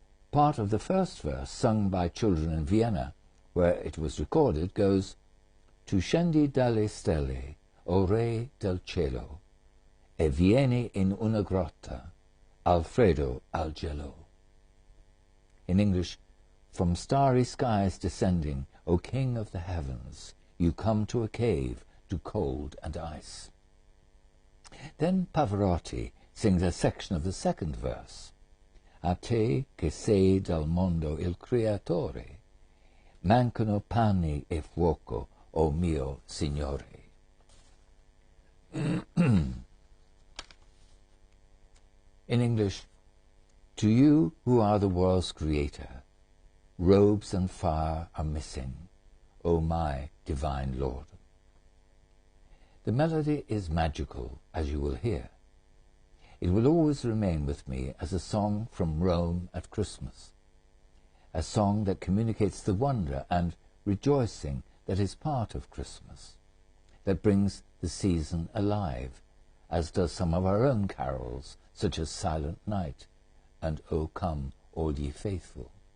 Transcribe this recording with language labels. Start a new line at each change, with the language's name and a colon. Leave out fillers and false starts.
English: Part of the first verse, sung by children in Vienna, where it was recorded, goes,
Italian: Tu scendi dalle stelle, o Re del cielo, e vieni in una grotta, Alfredo al gelo.
English: In English, from starry skies descending, O King of the heavens, you come to a cave, to cold and ice. Then Pavarotti sings a section of the second verse.
Italian: A te che sei dal mondo il creatore, mancano pani e fuoco, o mio Signore.
English: In English, to you who are the world's creator, robes and fire are missing, O my divine Lord. The melody is magical, as you will hear. It will always remain with me as a song from Rome at Christmas, a song that communicates the wonder and rejoicing that is part of Christmas, that brings the season alive, as does some of our own carols, such as Silent Night and O Come, All Ye Faithful.